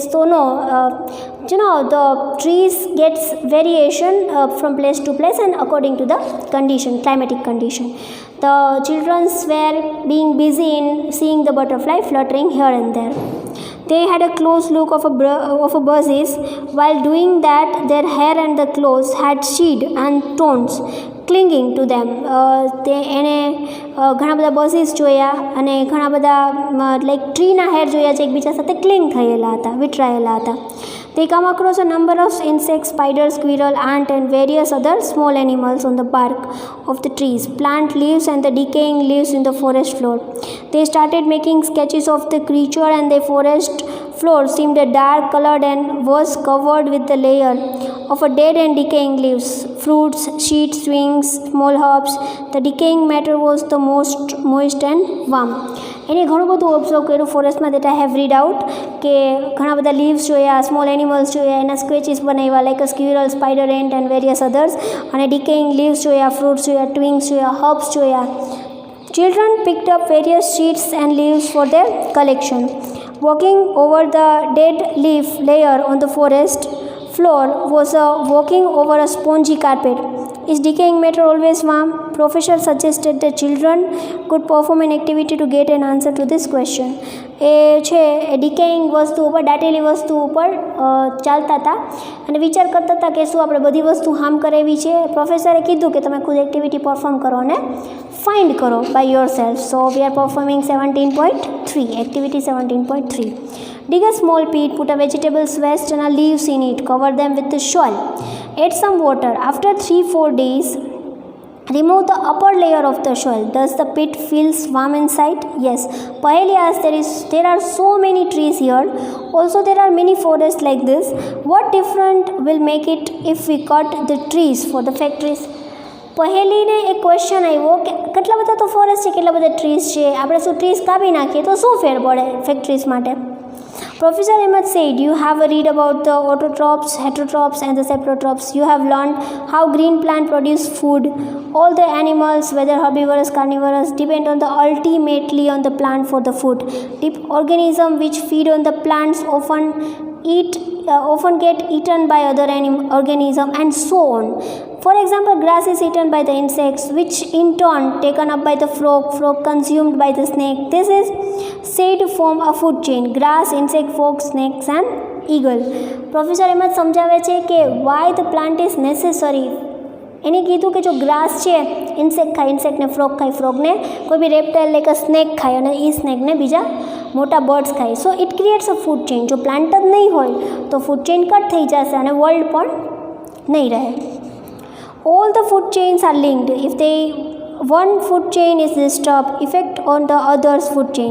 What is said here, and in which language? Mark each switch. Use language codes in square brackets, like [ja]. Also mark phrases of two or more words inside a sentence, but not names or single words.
[en] So no, the trees gets variation from place to place and according to the climatic condition. The children were being busy in seeing the butterfly fluttering here and there. They had a close look of a buzzes. While doing that, their hair and the clothes had sheath and thorns clinging to them. [gu] એને ઘણા બધા બઝીસ જોયા અને ઘણા બધા લાઈક ટ્રીના હેર જોયા જે એકબીજા સાથે ક્લિંગ થયેલા હતા, વિટરાયેલા હતા. [en] They come across a number of insects, spiders, squirrel, ant, and various other small animals on the bark of the trees, plant leaves, and the decaying leaves in the forest floor. They started making sketches of the creature, and the forest floor seemed dark colored and was covered with the layer of a dead and decaying leaves, fruits, sheets, swings, small herbs. The decaying matter was the most moist and warm. [gu] એને ઘણું બધું ઓબ્ઝર્વ કર્યું ફોરેસ્ટમાં. [en] that I have read out [gu] કે ઘણા બધા લીવ્સ જોયા, [en] small animals [gu] જોયા, એના સ્ક્વેચીસ બનાવ્યા [en] like a squirrel, spider, ant and various others, [gu] અને [en] decaying leaves [gu] જોયા, ફ્રૂટ્સ જોયા, ટ્વિંગ્સ જોયા, હર્બ્સ જોયા. [en] Children picked up various sheets and leaves for their collection. Walking over the dead leaf layer on the forest floor was walking over a spongy carpet. Is decaying matter always warm? Professor suggested that children could perform an activity to get an answer to this question. [gu] એ છે એ ડિકેઇંગ વસ્તુ ઉપર, દાટેલી વસ્તુ ઉપર ચાલતા હતા અને વિચાર કરતા હતા કે શું આપણે બધી વસ્તુ હાર્મ કરાવી છે. પ્રોફેસરે કીધું કે તમે ખુદ એક્ટિવિટી પરફોર્મ કરો અને ફાઇન્ડ કરો [en] by your self. so we are performing 17.3, activity 17.3. Dig a small pit, put a vegetables waste and leaves in it, cover them with the soil, add some water. After 3-4 days, remove the upper layer of the soil. Does the pit feels warm inside? Yes. Paheli asked, there are so many trees here. Also there are many forests like this. What different will make it if we cut the trees for the factories? [gu] પહેલીને એક ક્વેશ્ચન આવ્યો કે કેટલા બધા તો ફોરેસ્ટ છે, કેટલા બધા ટ્રીઝ છે, આપણે શું ટ્રીઝ કાપી નાખીએ તો શું ફેર પડે ફેક્ટરીઝ માટે? [en] Professor Ahmed said, you have read about the autotrophs, heterotrophs, and the saprotrophs. You have learned how green plants produce food. All the animals, whether herbivorous, carnivorous, depend on the ultimately on the plant for the food. Deep organisms which feed on the plants often get eaten by other organisms, and so on. For example, grass is eaten by the insects, which in turn taken up by the frog consumed by the snake. This is said to form a food chain: grass, insect, frog, snakes, and eagle. [gu] Professor Ahmed સમજાવે છે કે [en] why the plant is necessary. [gu] એને કીધું કે જો ગ્રાસ છે, ઇન્સેક્ટ ખાય, ઇન્સેક્ટને ફ્રોગ ખાય, ફ્રોગને કોઈ બી રેપ્ટાઇલ લાઈક સ્નેક ખાય, અને એ સ્નેકને બીજા મોટા બર્ડ્સ ખાય. [en] so it creates a food chain. [gu] જો પ્લાન્ટ જ નહીં હોય તો ફૂડ ચેઇન કટ થઈ જશે અને વર્લ્ડ પણ નહીં રહે. [en] All the food chains are linked. If one food chain is disturbed, effect on the other's food chain.